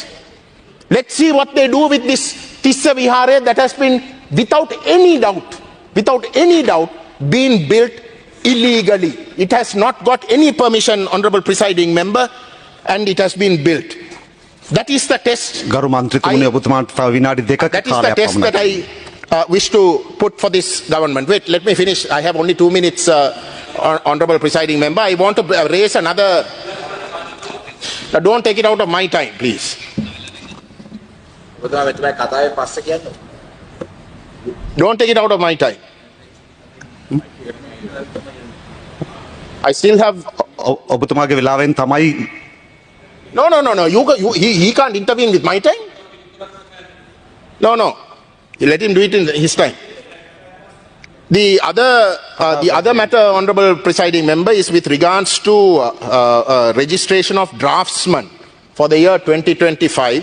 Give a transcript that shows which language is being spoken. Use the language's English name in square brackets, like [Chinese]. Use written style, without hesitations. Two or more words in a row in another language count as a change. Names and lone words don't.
[English] Let's see what they do with this Tissa Vihara that has been, without any doubt, been built illegally. It has not got any permission, Honourable Presiding Member, and it has been built. That is the test. [Sinhala] ගරු මන්ත්‍රීතුමනි ඔබතුමාට තව විනාඩි දෙකක [English] That is the [Sinhala] කාලයක් [English] test that [Sinhala] පමණයි. [English] I wish to put for this government. Wait, let me finish. I have only 2 minutes, Honourable Presiding Member. I want to raise another... don't take it out of my time, please. Don't take it out of my time. I still have... [Sinhala] ඔබතුමාගේ වෙලාවෙන් තමයි [English] No. He can't intervene with my time. No. You let him do it in his time. The other matter, Honourable Presiding Member, is with regards to registration of draftsmen for the year 2025.